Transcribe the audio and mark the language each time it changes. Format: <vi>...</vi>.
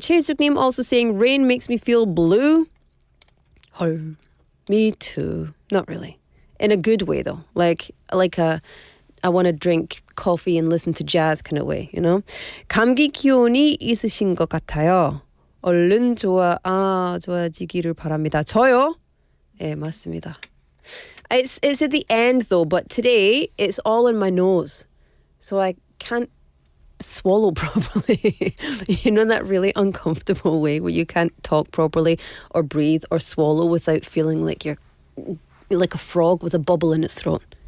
<en>Chae-suk-nim also saying, rain makes me feel blue.</en> <ko>헐,</ko> <en>me too. Not really. In a good way, though. Like I want to drink coffee and listen to jazz kind of way, you know?</en> <ko>감기 기운이 있으신 것 같아요. 얼른 좋아지기를 바랍니다. 저요? 네, 맞습니다.</ko> <en>It's at the end though, but today it's all in my nose. So I can't swallow properly. You know that really uncomfortable way where you can't talk properly or breathe or swallow without feeling like you're like a frog with a bubble in its throat.</en>